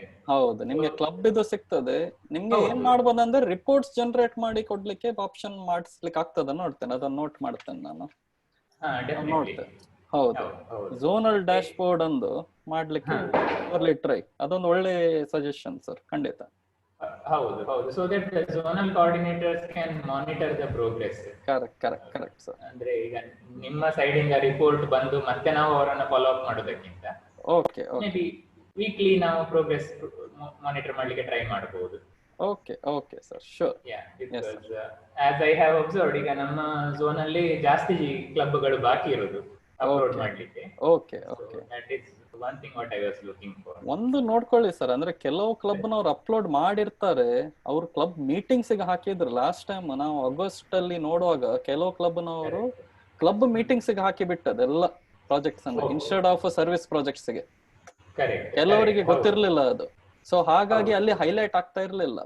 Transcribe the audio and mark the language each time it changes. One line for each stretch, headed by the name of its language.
Kannada: ಹೌದು, ನಿಮ್ಗೆ ಕ್ಲಬ್ ಇದು ಸಿಗ್ತದೆ. ನಿಮ್ಗೆ ಏನ್ ಮಾಡ್ಬೋದಂದ್ರೆ ರಿಪೋರ್ಟ್ಸ್ ಜನರೇಟ್ ಮಾಡಿ ಕೊಡ್ಲಿಕ್ಕೆ ಆಪ್ಷನ್ ಮಾಡಿಸ್ಲಿಕ್ಕೆ ಆಗ್ತದ ನೋಡ್ತೇನೆ. ಅದನ್ನ ನೋಟ್ ಮಾಡ್ತೇನೆ ನಾನು, ನೋಡ್ತೇನೆ. ಹೌದು, ಝೋನಲ್ ಡ್ಯಾಶ್ ಬೋರ್ಡ್ ಒಂದು ಮಾಡ್ಲಿಕ್ಕೆ ಟ್ರೈ. ಅದೊಂದು ಒಳ್ಳೆ ಸಜೆಷನ್ ಸರ್, ಖಂಡಿತ. ಹೌದು.
English: So that the zonal coordinators can monitor the progress. Correct sir.
Kannada: ಅಂದ್ರೆ ಈಗ ನಿಮ್ಮ ಸೈಡ್ ಇಂದ ರಿಪೋರ್ಟ್ ಬಂದು ಮತ್ತೆ ನಾವು ಅವರನ್ನ ಫಾಲೋ ಅಪ್ ಮಾಡೋದಕ್ಕಿಂತ ಮೇ ಬಿ ವೀಕ್ಲಿ ನಾವು ಪ್ರೋಗ್ರೆಸ್ ಮಾನಿಟರ್ ಮಾಡ್ಲಿಕ್ಕೆ ಟ್ರೈ ಮಾಡಬಹುದು.
English: Okay sir, sure. because as I have observed,
Kannada: ಈಗ ನಮ್ಮ ಝೋನ್ ಅಲ್ಲಿ ಜಾಸ್ತಿ ಕ್ಲಬ್ಗಳು ಬಾಕಿ ಇರೋದು ಅಪ್ಲೋಡ್ ಮಾಡ್ಲಿಕ್ಕೆ.
English: Okay that is one thing what I was looking for.
Kannada: ಒಂದು ನೋಡ್ಕೊಳ್ಳಿ ಸರ್, ಅಂದ್ರೆ ಕೆಲವು ಕ್ಲಬ್ ನವ್ರು ಅಪ್ಲೋಡ್ ಮಾಡಿರ್ತಾರೆ. ಅವ್ರ ಕ್ಲಬ್ ಮೀಟಿಂಗ್ಸ್ ಗೆ ಹಾಕಿದ್ರು. ಲಾಸ್ಟ್ ಟೈಮ್ ನಾವು ಆಗಸ್ಟ್ ಅಲ್ಲಿ ನೋಡುವಾಗ ಕೆಲವು ಕ್ಲಬ್ ನವರು ಕ್ಲಬ್ ಮೀಟಿಂಗ್ಸ್ ಗೆ ಹಾಕಿ ಬಿಟ್ಟದೆಲ್ಲ ಪ್ರಾಜೆಕ್ಟ್ಸ್ ಅನ್ನು ಇನ್ಸ್ಟೆಡ್ ಆಫ್ ಸರ್ವಿಸ್ ಪ್ರಾಜೆಕ್ಟ್ಸ್ ಗೆ. ಕೆಲವರಿಗೆ ಗೊತ್ತಿರ್ಲಿಲ್ಲ ಅದು. ಸೊ ಹಾಗಾಗಿ ಅಲ್ಲಿ ಹೈಲೈಟ್ ಆಗ್ತಾ ಇರ್ಲಿಲ್ಲ.